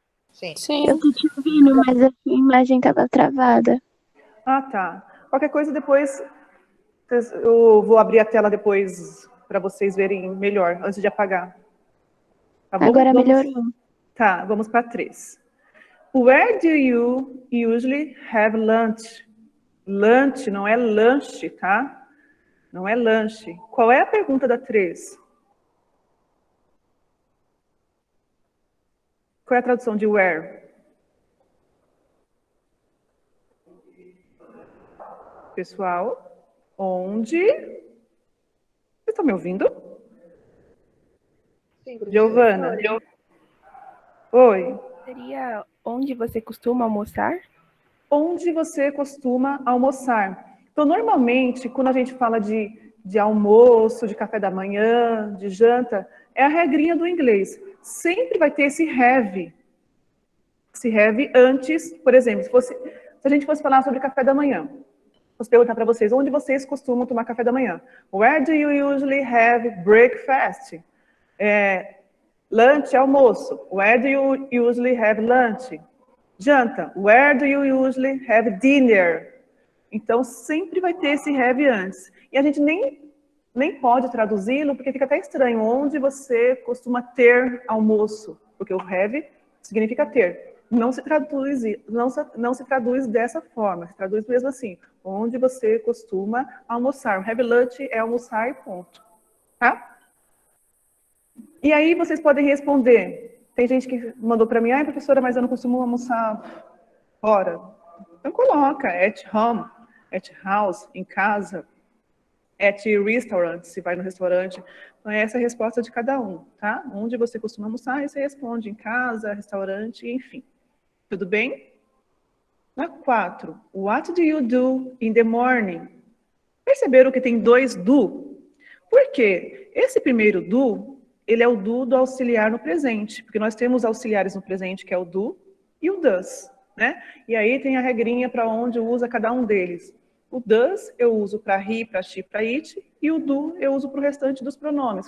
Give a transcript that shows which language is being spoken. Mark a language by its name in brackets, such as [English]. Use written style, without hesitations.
[Portuguese] Sim. Eu tô te ouvindo, mas a sua imagem tava travada. Ah, tá. Qualquer coisa depois, eu vou abrir a tela depois para vocês verem melhor, antes de apagar. Tá bom? Agora melhorou. Tá, vamos para 3. [English] Where do you usually have lunch? [Portuguese] Lunch não é lanche, tá? Não é lanche. Qual é a pergunta da 3? Qual é a tradução de where? Pessoal, onde? Vocês estão me ouvindo? Sim, professora. Giovana? Oi. Seria onde você costuma almoçar? Onde você costuma almoçar? Então, normalmente, quando a gente fala de almoço, de café da manhã, de janta, é a regrinha do inglês. Sempre vai ter esse have. Esse have antes, por exemplo, se a gente fosse falar sobre café da manhã, fosse perguntar para vocês, onde vocês costumam tomar café da manhã? [English] Where do you usually have breakfast? Lunch, almoço. Where do you usually have lunch? Janta. Where do you usually have dinner? [Portuguese] Então, sempre vai ter esse have antes. E a gente nem pode traduzi-lo, porque fica até estranho. Onde você costuma ter almoço? Porque o have significa ter. Não se traduz dessa forma. Se traduz mesmo assim. Onde você costuma almoçar. Have lunch é almoçar e ponto. Tá? E aí vocês podem responder. Tem gente que mandou para mim, ai, professora, mas eu não costumo almoçar fora. Então coloca [English] at home, at house, [Portuguese] em casa, at restaurant, se vai no restaurante. Então essa é a resposta de cada um, tá? Onde você costuma almoçar, aí você responde em casa, restaurante, enfim. Tudo bem? [English] Na 4, what do you do in the morning? [Portuguese] Perceberam que tem 2 do? Por quê? Esse primeiro do, ele é o do auxiliar no presente, porque nós temos auxiliares no presente, que é o do e o does, né? E aí tem a regrinha para onde usa cada um deles. O does eu uso para he, para she, para it, e o do eu uso para o restante dos pronomes.